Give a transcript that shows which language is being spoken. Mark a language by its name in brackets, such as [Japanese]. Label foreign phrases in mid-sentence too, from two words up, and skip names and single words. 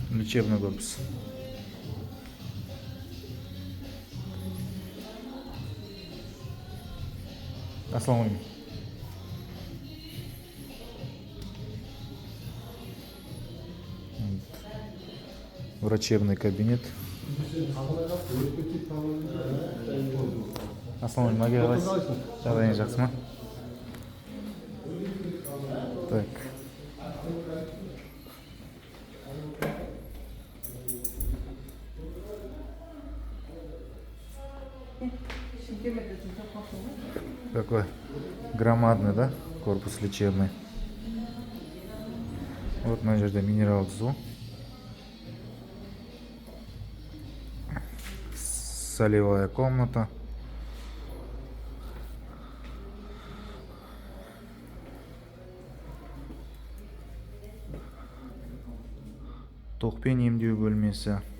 [Russian] лечебный корпус. [Arabic] السلام عليكم. [Russian] Врачебный кабинет. [Arabic] السلام عليكم. [Kazakh] Жағдайыңыз жақсы ма? [Russian] Так. Какой громадный, да? Корпус лечебный. Вот на [Kazakh] жерде минерал су. [Russian] Солевая комната. [Kazakh] Токпен емдеу бөлмесі.